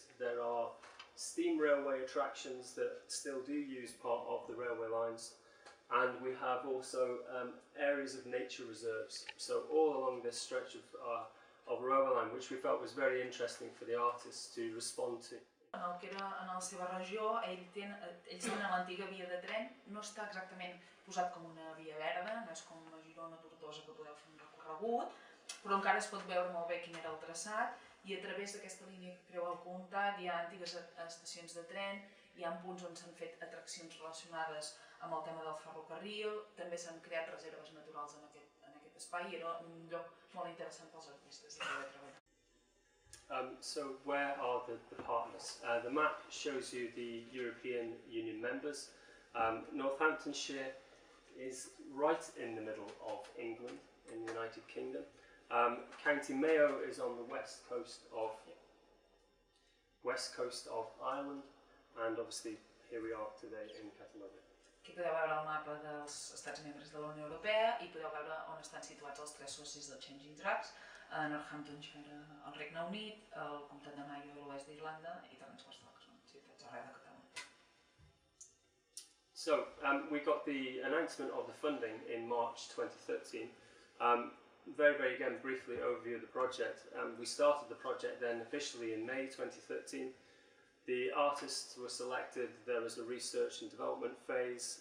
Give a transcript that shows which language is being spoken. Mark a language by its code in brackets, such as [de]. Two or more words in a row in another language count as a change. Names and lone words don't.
[en] There are steam railway attractions that still do use part of the railway lines. And we have also areas of nature reserves. So all along this stretch of railway line, which we felt was very interesting for the artists to respond to. [ca] En el que era en la seva regió, ells tenen l'antiga via de tren, no està exactament posat com una via verda, no és com a Girona o Tortosa que podeu fer un recorregut, però encara es pot veure molt bé quin era el traçat, i a través d'aquesta línia que creua el comtat hi ha antigues estacions de tren, hi ha punts on s'han fet atraccions relacionades amb el tema del ferrocarril, també s'han creat reserves naturals en aquest espai, i era un lloc molt interessant pels artistes de poder treballar. [en] So where are the partners? The map shows you the European Union members. Northamptonshire is right in the middle of England, in the United Kingdom. County Mayo is on the west coast of Ireland, and obviously here we are today in Catalonia. [ca] Aquí podeu veure el mapa dels estats membres de la Unió Europea i podeu veure on estan situats els tres socis del Changing Tracks, Northamptonshire al Regne Unit, el comtat de Mayo a l'oest d'Irlanda i Transversal, que són ciutats arreu de Catalunya. [en] So we got the announcement of the funding in March 2013. Very again, briefly overview of the project. We started the project then officially in May 2013. The artists were selected, there was a research and development phase.